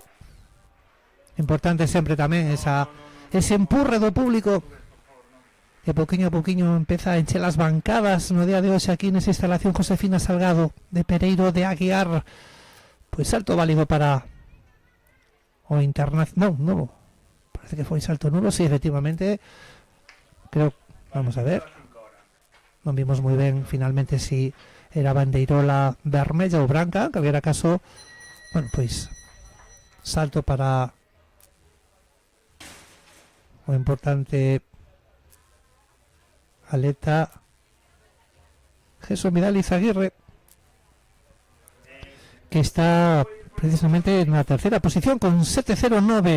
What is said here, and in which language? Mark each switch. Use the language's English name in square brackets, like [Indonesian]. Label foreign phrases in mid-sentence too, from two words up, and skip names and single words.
[Galician] Importante sempre tamén ese empurre do público que pouquiño a pouquiño empeza a encher as bancadas no día de hoxe aquí nesa instalación Josefina Salgado de Pereiro de Aguiar. Pois salto válido para o internacional. [Spanish] No, parece que fue salto nulo, sí, efectivamente. Creo, vamos a ver. No vimos muy bien finalmente si era [Galician] bandeirola vermella [Spanish] o branca, que hubiera caso, bueno, pues salto [Galician] para o [Spanish] importante atleta Jesús Vidal Izaguirre, que está precisamente en la tercera posición con 7.09.